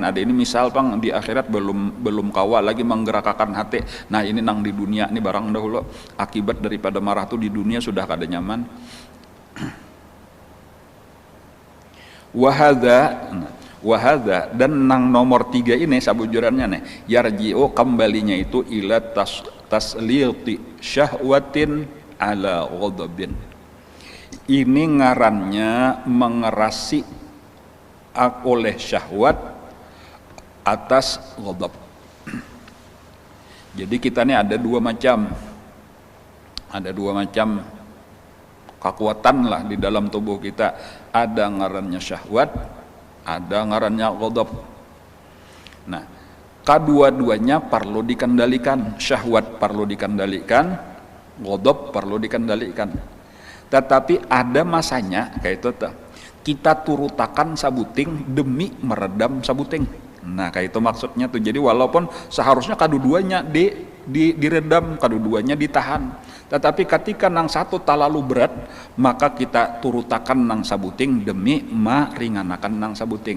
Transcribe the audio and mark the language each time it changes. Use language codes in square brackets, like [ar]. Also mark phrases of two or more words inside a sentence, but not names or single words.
[bjn] Ada ini misal pang di akhirat belum kawa lagi menggerakkan hati. Nah ini nang di dunia ini barang dahulu akibat daripada marah tuh di dunia sudah kada nyaman. [ar] Wahada [bjn] dan nang nomor 3 ini sabujurannya nih, [ar] yarji'u [bjn] kembalinya itu [ar] ila tasliti syahwatin ala ghadabin. [bjn] Ini ngarannya mengerasi oleh syahwat atas ghadab. Jadi kita ini ada dua macam kekuatan lah di dalam tubuh kita. Ada ngarannya syahwat, ada ngarannya ghadab. Nah, kedua-duanya perlu dikendalikan. Syahwat perlu dikendalikan, ghadab perlu dikendalikan. Tetapi ada masanya kayak itu kita turutakan sabuting demi meredam sabuting. Nah kayak itu maksudnya tuh. Jadi walaupun seharusnya kedua-duanya diredam, kedua-duanya ditahan, tetapi ketika nang satu talalu berat, maka kita turutakan nang sabuting demi meringankan nang sabuting.